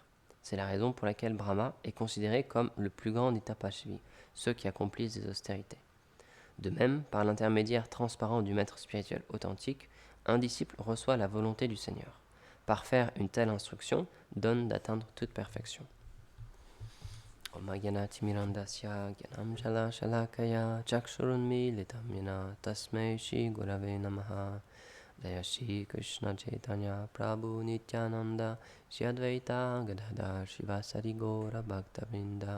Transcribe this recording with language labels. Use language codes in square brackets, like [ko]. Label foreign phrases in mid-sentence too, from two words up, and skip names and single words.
[fr] C'est la raison pour laquelle Brahma est considéré comme le plus grand des Tapasvis, ceux qui accomplissent des austérités. De même, par l'intermédiaire transparent du maître spirituel authentique, un disciple reçoit la volonté du Seigneur. Par faire une telle instruction, donne d'atteindre toute perfection. [sa] ॐ अज्ञानतिमिरान्धस्य ज्ञानं शलाकया चक्षुरुन्मीलितं येन तस्मै श्री गुरवे नमः. जय श्री कृष्ण चैतन्य प्रभु नित्यानन्द श्री अद्वैत गदाधर श्रीवासादि गौर भक्तवृन्द.